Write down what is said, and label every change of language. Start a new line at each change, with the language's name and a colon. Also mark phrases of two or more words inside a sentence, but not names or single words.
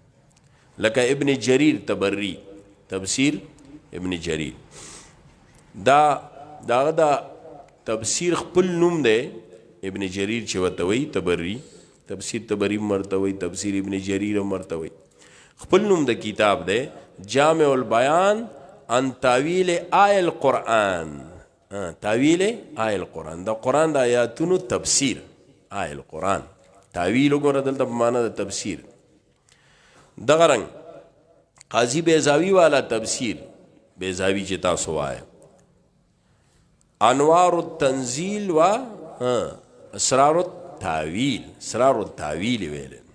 Pashto: لکه ابن جریر تبری تفسیر ابن جریر دا تفسیر خپل نوم دی ابن جریر چې ورته وایي تبری، تفسیر تبری مرته وایي، تفسیر ابن جریر مرته وایي. خپل نوم د کتاب دی جامع البیان ان تعویل آیه القرآن. تعویل آیه القرآن د قرآن د آیاتونو تفسیر. آیه القرآن تعویل وګوره دلته په معنا د تفسیر. دغه رنګ قاضی بیضاوی والا تفسیر بیضاوی چې تاسو وایه انوار التنزیل و اسرار التاویل، اسرار التاویل ویل.